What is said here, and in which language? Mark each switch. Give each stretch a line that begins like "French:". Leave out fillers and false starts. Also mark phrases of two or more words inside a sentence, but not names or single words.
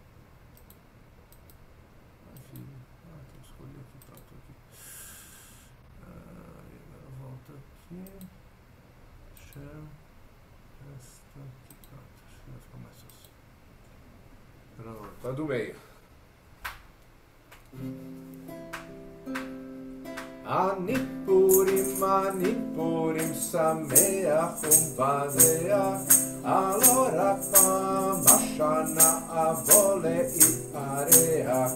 Portuguese: Tem que escolher aqui, pronto, aqui. Agora volta aqui. Share. Esta aqui, pronto. Acho que vai ficar mais fácil. Pronto, tá do meio.
Hebrew: אני פורים שמח ומבדח. Allora פעם בשנה אבוא להתארח.